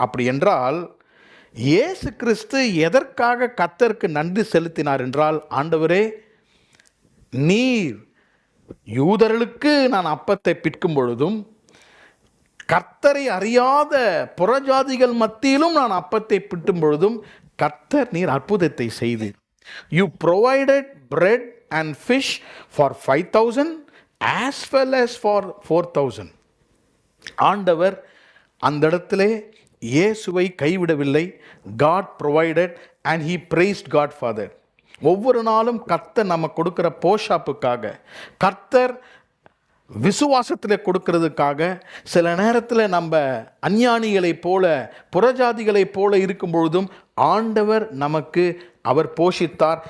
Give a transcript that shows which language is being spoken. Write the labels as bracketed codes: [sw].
[ta] அப்படி என்றால் இயேசு கிறிஸ்து எதற்காக கர்த்தருக்கு நன்றி செலுத்தினார் என்றால், ஆண்டவரே, நீர் யூதர்களுக்கு நான் அப்பத்தை பிற்கும் பொழுதும் கர்த்தரை அறியாத புறஜாதிகள் மத்தியிலும் நான் அப்பத்தை பிட்டும் பொழுதும் கர்த்தர் நீர் அற்புதத்தை செய்தீர். [en] You provided bread and fish for 5000 as well as for 4000. [ta] ஆண்டவர் அந்த இடத்திலே இயேசுவை கைவிடவில்லை. [en] God provided and he praised God for that. [ta] ஒவ்வொரு நாளும் கர்த்தர் நம்ம கொடுக்கிற போஷாப்புக்காக, கர்த்தர் விசுவாசத்தில் கொடுக்கிறதுக்காக, சில நேரத்தில் நம்ம அஞ்ஞானிகளைப் போல புறஜாதிகளைப் போல இருக்கும் பொழுதும் ஆண்டவர் நமக்கு அவர் போஷித்தார்.